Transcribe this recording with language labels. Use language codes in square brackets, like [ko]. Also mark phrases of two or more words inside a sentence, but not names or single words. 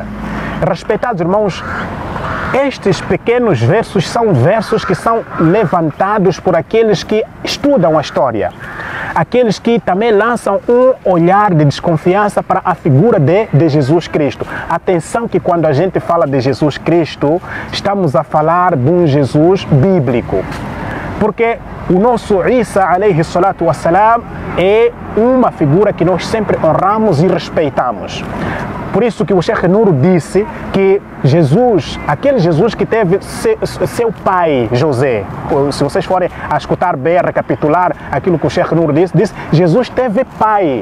[pt] Respeitados irmãos, estes pequenos versos são versos que são levantados por aqueles que estudam a história. Aqueles que também lançam um olhar de desconfiança para a figura de Jesus Cristo. Atenção que quando a gente fala de Jesus Cristo, estamos a falar de um Jesus bíblico. Porque o nosso Isa, [ar] عليه الصلاة والسلام, [pt] é uma figura que nós sempre honramos e respeitamos. Por isso que o Sheikh Nur disse que Jesus, aquele Jesus que teve seu pai José, se vocês forem a escutar bem, a recapitular aquilo que o Sheikh Nur disse, Jesus teve pai.